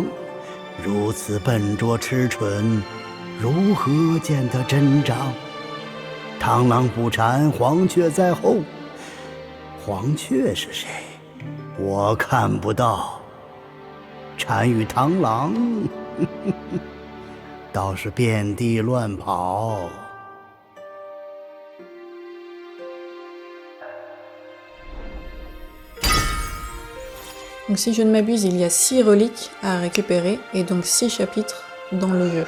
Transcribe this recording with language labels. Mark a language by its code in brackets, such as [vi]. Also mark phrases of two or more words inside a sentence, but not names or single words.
[zh] 如此笨拙痴蠢，如何见得真章？螳螂捕蝉，黄雀在后。黄雀是谁？我看不到。蝉与螳螂，倒是遍地乱跑。 [fr] Donc si je ne m'abuse, il y a 6 reliques à récupérer et donc 6 chapitres dans le jeu.